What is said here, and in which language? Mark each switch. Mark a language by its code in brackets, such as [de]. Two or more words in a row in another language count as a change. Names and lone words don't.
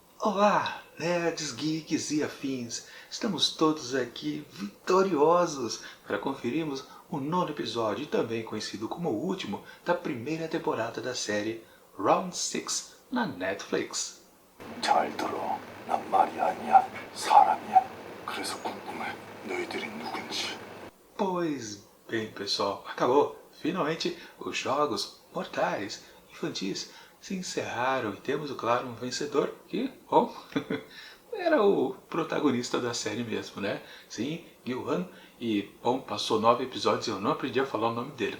[pt] Olá, nerds, geeks e afins! Estamos todos aqui vitoriosos para conferirmos o nono episódio, também conhecido como o último, da primeira temporada da série Round 6 na Netflix. [ko] 잘 들어. 난 말이 아니야. 사람이야. 그래서 궁금해. 너희들이 누군지. [pt] Pois bem, pessoal, acabou! Finalmente, os jogos mortais infantis se encerraram e temos, claro, um vencedor que, bom, era o protagonista da série mesmo, né? Sim, Gil-han. E, bom, passou 9 episódios e eu não aprendi a falar o nome dele.